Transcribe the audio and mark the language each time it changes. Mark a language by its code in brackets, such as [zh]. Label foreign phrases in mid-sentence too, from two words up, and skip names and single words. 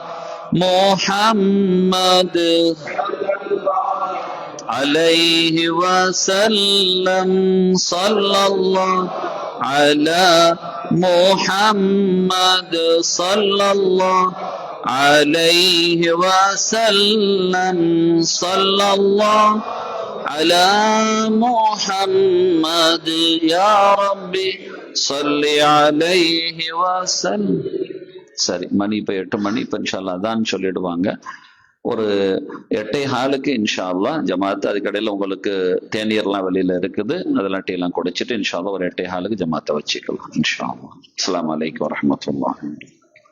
[ar] محمد عليه وسلم صلى الله على محمد صلى الله عليه وسلم صلى الله على محمد يا ربي صل عليه وسلم. [ta] சரி, மணி இப்ப 8 மணி. இப்ப [ar] إن شاء الله [ta] அதான் சொல்லிடுவாங்க. ஒரு 8:15 [ar] إن شاء الله [ta] ஜமாத். அதுக்கடையில உங்களுக்கு தேநீர்லாம் வெளியில இருக்குது, அதெல்லாம் டீ எல்லாம் குடிச்சிட்டு [ar] إن شاء الله [ta] ஒரு 8:15 ஜமாத்தை வச்சுக்கலாம் [ar] إن شاء الله. السلام عليكم ورحمة الله.